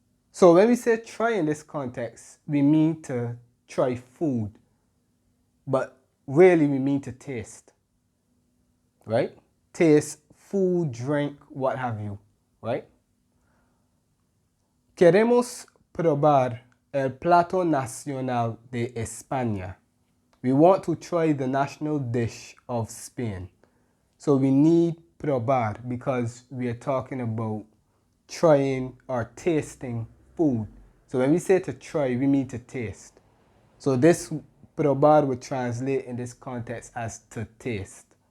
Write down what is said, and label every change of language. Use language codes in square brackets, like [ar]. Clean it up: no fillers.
[en] So when we say try in this context, we mean to try food, but really we mean to taste, right? Taste food, drink, what have you, right? [es] Queremos probar el plato nacional de España. [en] We want to try the national dish of Spain. So we need probar because we are talking about trying or tasting food. So when we say to try, we mean to taste. So this probar would translate in this context as to taste.